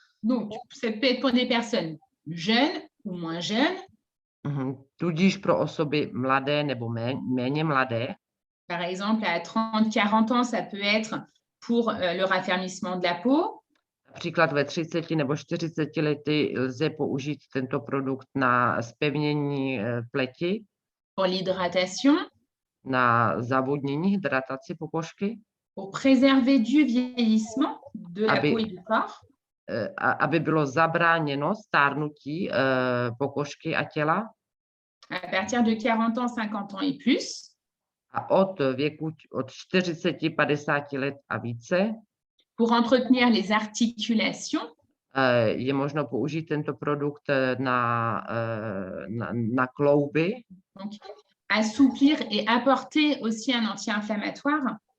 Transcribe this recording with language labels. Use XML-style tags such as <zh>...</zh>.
<fr>Donc, ça peut être pour des personnes jeunes ou moins jeunes.</fr> <cs>Tudíž pro osoby mladé nebo méně mladé.</cs> <fr>Par exemple, à 30-40 ans, ça peut être pour le raffermissement de la peau.</fr> <cs>Například ve 30 nebo 40 lety lze použít tento produkt na zpevnění pleti.</cs> <fr>Pour l'hydratation.</fr> <cs>Na zavodnění, hydrataci pokožky.</cs> <fr>Pour préserver du vieillissement de la peau et du corps.</fr> <cs>Aby bylo zabráněno stárnutí pokožky a těla.</cs> <fr>À partir de 40 ans, 50 ans et plus.</fr> <cs>A od věku od 40-50 let a více.</cs> <fr>Pour entretenir les articulations.</fr> <cs>Je možno použít tento produkt na klouby.</cs> <fr>Donc, assouplir et apporter aussi un anti-inflammatoire.</fr>